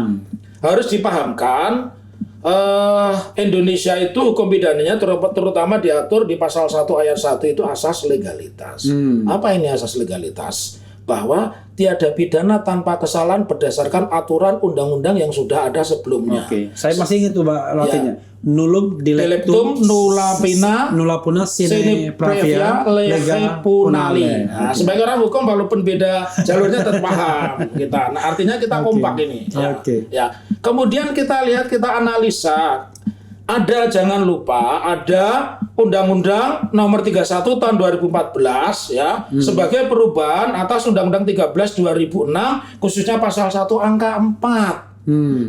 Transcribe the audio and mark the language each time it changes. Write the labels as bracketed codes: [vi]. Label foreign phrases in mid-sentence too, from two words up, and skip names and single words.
[id] Harus dipahamkan, Indonesia itu hukum pidananya terutama diatur di pasal 1 ayat 1 itu asas legalitas. Apa ini asas legalitas? Bahwa tiada pidana tanpa kesalahan berdasarkan aturan undang-undang yang sudah ada sebelumnya. Saya masih ingat tuh latinnya. [la] Nullum dilectum nulla puna sine pravia lege punali. [id] Nah, sebagai orang hukum walaupun beda jalurnya tetap paham kita. Nah, artinya kita kompak ini. Ya. Kemudian kita lihat, kita analisa. Jangan lupa ada Undang-Undang Nomor 31 tahun 2014 ya, sebagai perubahan atas Undang-Undang 13 2006 khususnya pasal 1 angka 4.